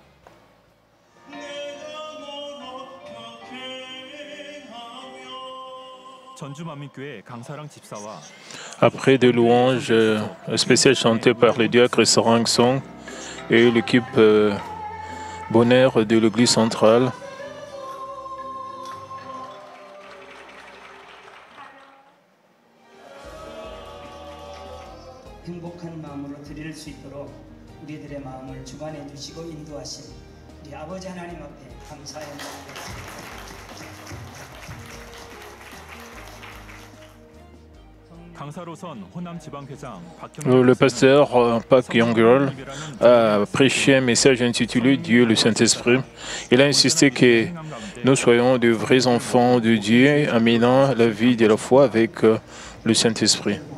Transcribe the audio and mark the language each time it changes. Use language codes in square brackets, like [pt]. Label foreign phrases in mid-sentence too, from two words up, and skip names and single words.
[fr] Après des louanges spéciales chantées par le diacre Sarang Song et l'équipe Bonheur de l'église centrale, [ko] 행복한 마음으로 드릴 수 있도록 우리들의 마음을 주관해 주시고 인도하신 우리 아버지 하나님 앞에 감사의 [fr] Le pasteur Park Yong-girl a prêché un message intitulé Dieu le Saint-Esprit. Il a insisté que nous soyons de vrais enfants de Dieu, amenant la vie de la foi avec le Saint-Esprit.